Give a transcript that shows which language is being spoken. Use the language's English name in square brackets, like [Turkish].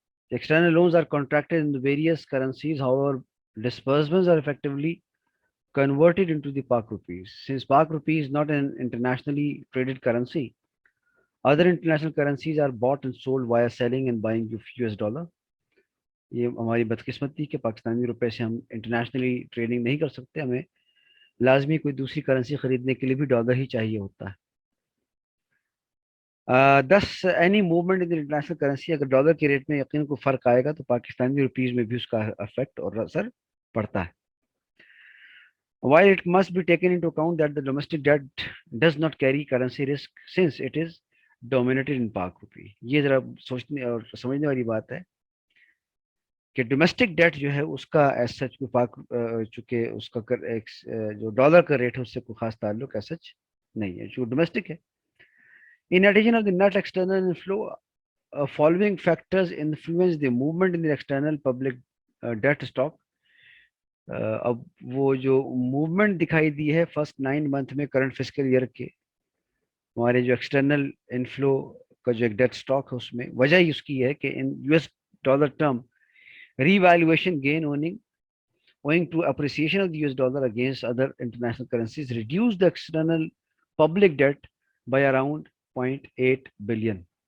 [English] External loans are contracted in various currencies however disbursements are effectively converted into the Pak rupees. Since Pak rupee is not an internationally traded currency, other international currencies are bought and sold via selling and buying US dollar. [Urdu] یہ ہماری بدقسمتی کہ پاکستانی روپے سے ہم internationally trading نہیں کر سکتے، ہمیں لازمی کوئی دوسری کرنسی خریدنے کے لیے بھی ڈالر ہی چاہیے ہوتا ہے. [English] this any movement in international currency [Urdu] اگر ڈالر کے ریٹ میں یقیناً کوئی فرق آئے گا تو پاکستانی روپیز میں بھی اس کا افیکٹ اور اثر پڑتا ہے. [English] While it must be taken into account that the domestic debt does not carry currency risk since it is dominated in Pak rupee. [Urdu] یہ ذرا سوچنے اور سمجھنے والی بات ہے کہ ڈومیسٹک ڈیٹ جو ہے اس کا ایز سچ پاک چونکہ اس کا جو ڈالر کا ریٹ ہے اس سے کوئی خاص تعلق ایز سچ نہیں ہے جو ڈومیسٹک ہے. [English] In addition of the net external inflow, following factors influence the movement in the external public debt stock. [Urdu] اب وہ جو موومنٹ دکھائی دی ہے فرسٹ 9 منتھ میں کرنٹ فسکل ایئر کے ہمارے جو ایکسٹرنل انفلو کا جو ایک ڈیٹ اسٹاک ہے اس میں وجہ ہی اس کی ہے کہ [English] In US term revaluation gain owing to appreciation of the US dollar against other international currencies reduced the external public debt by around $0.8 billion.